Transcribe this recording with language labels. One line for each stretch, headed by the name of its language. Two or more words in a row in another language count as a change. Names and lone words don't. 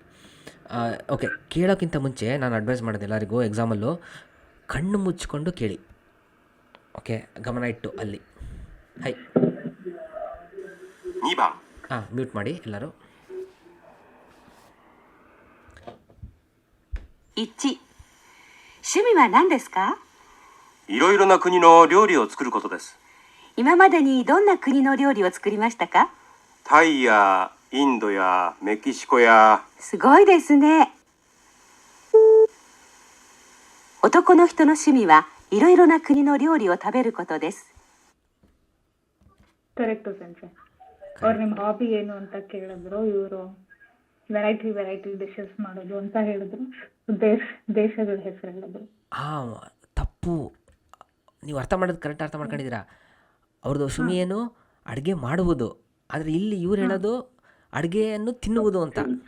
Kannada: ಓಕೆ, ಕೇಳೋಕ್ಕಿಂತ ಮುಂಚೆ ನಾನು ಅಡ್ವೈಸ್ ಮಾಡೋದು ಎಲ್ಲರಿಗೂ ಎಕ್ಸಾಮಲ್ಲೂ ಕಣ್ಣು ಮುಚ್ಕೊಂಡು ಕೇಳಿ. ಓಕೆ, ಗಮನ ಇಟ್ಟು ಅಲ್ಲಿ. ಹೈ.
Japanese: 2番
Kannada: ಮ್ಯೂಟ್ ಮಾಡಿ ಎಲ್ಲರೂ.
Japanese: 1、趣味は何ですか？いろいろな国の料理を作ることです。今までにどんな国の料理を作りましたか？タイやインドやメキシコや。すごいですね。男の人の趣味はいろいろな国の料理を食べることです。
Kannada: ಕರೆಕ್ಟು ಸಂಸೆ. ಅವ್ರು ನಿಮ್ಮ ಹಾಬಿ ಏನು ಅಂತ ಕೇಳಿದ್ರು. ಇವರು
English: variety dishes
Kannada: ಮಾಡೋದು ಅಂತ ಹೇಳಿದ್ರು. ದೇಶಗಳ ಹೆಸರು ಹೇಳಿದ್ರು. ತಪ್ಪು. ನೀವು ಅರ್ಥ ಮಾಡೋದು ಕರೆಕ್ಟ್ ಅರ್ಥ ಮಾಡ್ಕೊಂಡಿದ್ದೀರಾ. ಅವ್ರದ್ದು ಶುಮಿ ಏನು ಅಡುಗೆ ಮಾಡುವುದು, ಆದರೆ ಇಲ್ಲಿ ಇವ್ರು ಹೇಳೋದು ಅಡುಗೆಯನ್ನು ತಿನ್ನುವುದು ಅಂತ.